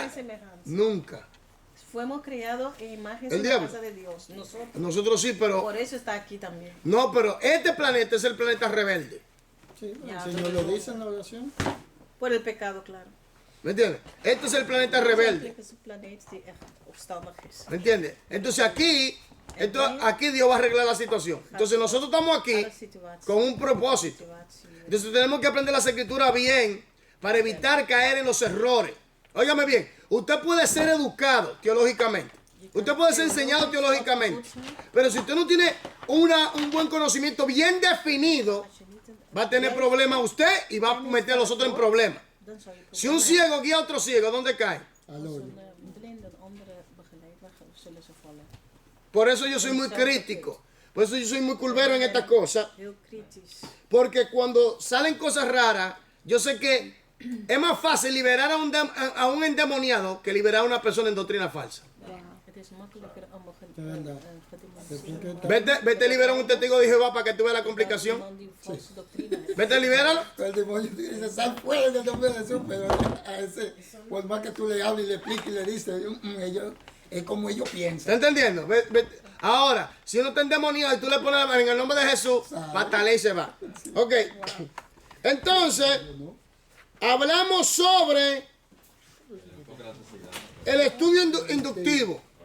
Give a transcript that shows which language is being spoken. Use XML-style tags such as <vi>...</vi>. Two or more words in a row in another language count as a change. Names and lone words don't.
<es>y semejanza. nunca. Fuimos creados en imagen y El diablo. semejanza de Dios. Nosotros. Nosotros sí, pero... Por eso está aquí también. No, pero este planeta es el planeta rebelde. Sí, Ya, el Señor pero- lo dice en la oración. Por el pecado, claro. ¿Me entiendes? Este es el planeta rebelde.</es> <nl>Het is een planeet die echt opstandig is.</nl> <es>¿Me entiendes? Entonces aquí Dios va a arreglar la situación. Entonces nosotros estamos aquí</es> <nl>Alle situaties.</nl> <es>con un propósito.</es> <nl>Situatie.</nl> <es>Entonces tenemos que aprender las escrituras bien para evitar caer en los errores. Óigame bien, usted puede ser educado teológicamente. Usted puede ser enseñado teológicamente. Pero si usted no tiene un buen conocimiento bien definido, va a tener problemas usted y va a meter a los otros en problemas.</es> <nl>Dan zou je</nl> <es>Si un ciego guía a otro ciego, ¿dónde cae? Al</es> <nl>Als</nl> <es>hoyo.</es> <nl>een blinde een andere begeleidt, waar zullen ze vallen?</nl> <es>Por eso yo soy muy crítico. Por eso yo soy muy culvero en estas cosas.</es> <nl>Heel kritisch.</nl> <es>Porque cuando salen cosas raras, yo sé que es más fácil liberar a un endemoniado que liberar a una persona en doctrina falsa.</es> <nl>Het is makkelijker om</nl> <es>De verdad.</es> <nl>gedemoniseerd</nl> <es>Vete a liberar a un testigo de Jehová para que tú veas la complicación.</es> <nl>iemand die valse doctrine heeft.</nl> <es>Vete, libéralo. El demonio te dice, sal fuera en el nombre de Jesús, pero a ese, por más que tú le hables y le expliques y le dices, ellos, es como ellos ¿Está piensan. entendiendo? Ahora, si uno está endemoniado y tú le pones en el nombre de Jesús, patale y se va. Ok. Entonces, hablamos sobre el estudio inductivo.</es>